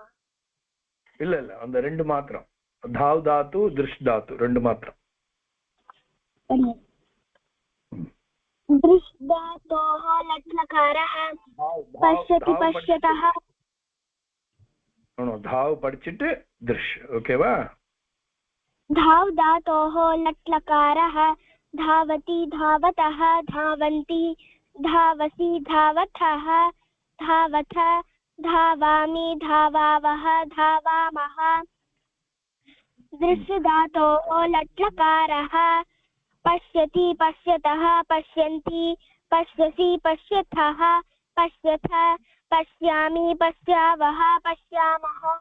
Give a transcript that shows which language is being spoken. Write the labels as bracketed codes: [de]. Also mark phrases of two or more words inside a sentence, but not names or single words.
[ta] இல்ல அந்த ரெண்டு மாத்திரம், [sa] धाव् धातु दृश् धातु [ta] ரெண்டு மாத்திரம். [sa] दृश् धातोः लट् लकारः पश्यति पश्यतः. [ta] தாவ் படிச்சிட்டு திருஷ். ஓகேவா? [sa] धाव धातोः लट् लकारः धावति धावतः धावन्ति धावसि धावथः धावथ धावामि धावावः धावामः. दृश् धातोः लट् लकारः पश्यति पश्यतः पश्यन्ति पश्यसि पश्यथः पश्यथ पश्यामि पश्यावः पश्यामः.